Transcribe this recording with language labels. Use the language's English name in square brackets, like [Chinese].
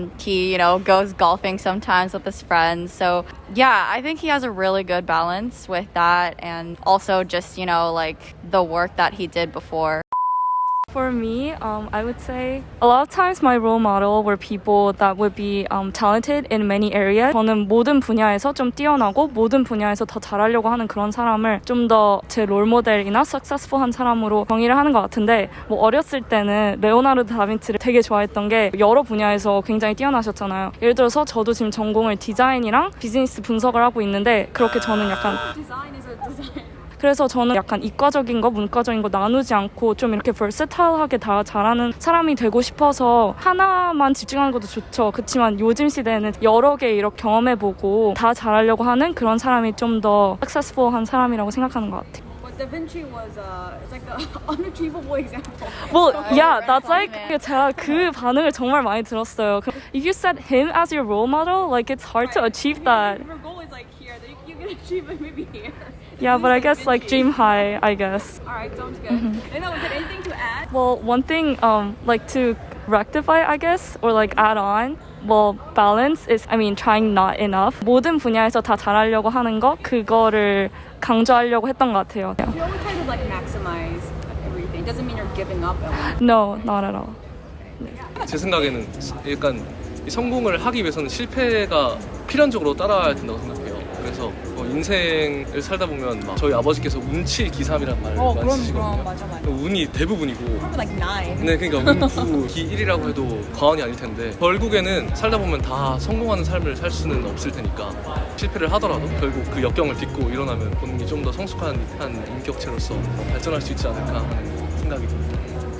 [English] He, goes golfing sometimes with his friends. So yeah, I think he has a really good balance with that, and also just, like the work that he did before. For me, I would say a lot of times my role model were people that would be talented in many areas. [Korean] 저는 모든 분야에서 좀 뛰어나고 모든 분야에서 더 잘하려고 하는 그런 사람을 좀 더 제 롤모델이나 successful한 사람으로 정의를 하는 것 같은데, 뭐 어렸을 때는 레오나르도 다빈치를 되게 좋아했던 게 여러 분야에서 굉장히 뛰어나셨잖아요. 예를 들어서 저도 지금 전공을 디자인이랑 비즈니스 분석을 하고 있는데, 그렇게 저는 약간 [English] Design is a design. [Korean] 그래서 저는 약간 이과적인 거, 문과적인 거 나누지 않고 좀 이렇게 versatile하게 다 잘하는 사람이 되고 싶어서 하나만 집중하는 것도 좋죠. 그렇지만 요즘 시대에는 여러 개 이렇게 경험해보고 다 잘하려고 하는 그런 사람이 좀 더 successful한 사람이라고 생각하는 것 같아요. [English] But Da Vinci was it's like the unachievable example. Well, yeah, that's like [Korean] 제가 그 반응을 정말 많이 들었어요. [English] If you set him as your role model, like it's hard to achieve that. If your goal is like here, you achieve it maybe here. Yeah, but I guess like dream high, I guess. All right, sounds good. And now, is there anything to add? Well, one thing like to rectify, I guess, or like add on, well, balance is, I mean, trying not enough. [Korean] 모든 분야에서 다 잘하려고 하는 거, 그거를 강조하려고 했던 것 같아요. [English] You always try to like maximize everything. Doesn't mean you're giving up. No, not at all. [Korean] 제 생각에는 약간 이 성공을 하기 위해서는 실패가 필연적으로 따라야 된다고 생각해요. 그래서 인생을 살다 보면 막 저희 아버지께서 운칠기삼이란 말을 많이 쓰시거든요. 맞아. 운이 대부분이고 [English] Like 9. [Korean] 네, 그러니까 운 9, 기 1이라고 해도 과언이 아닐 텐데 결국에는 살다 보면 다 성공하는 삶을 살 수는 없을 테니까 실패를 하더라도 결국 그 역경을 딛고 일어나면 본인이 좀 더 성숙한 한 인격체로서 발전할 수 있지 않을까 하는 생각이 듭니다.